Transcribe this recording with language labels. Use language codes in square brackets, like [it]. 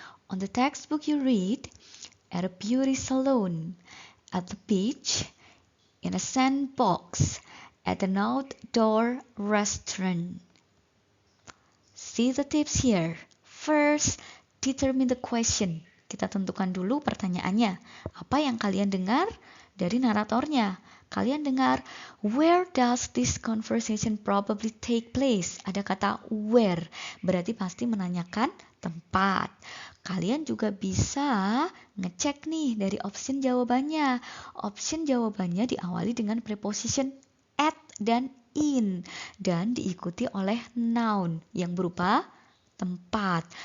[en] On the textbook you read, at a beauty salon, at the beach, in a sandbox, at an outdoor restaurant. See the tips here. First, determine the question. [id] Kita tentukan dulu pertanyaannya. Apa yang kalian dengar dari naratornya? Kalian dengar, [en] where does this conversation probably take place? [id] Ada kata where, berarti pasti menanyakan tempat. Kalian juga bisa ngecek nih dari option jawabannya. Option jawabannya diawali dengan preposition at dan in dan diikuti oleh noun yang berupa tempat.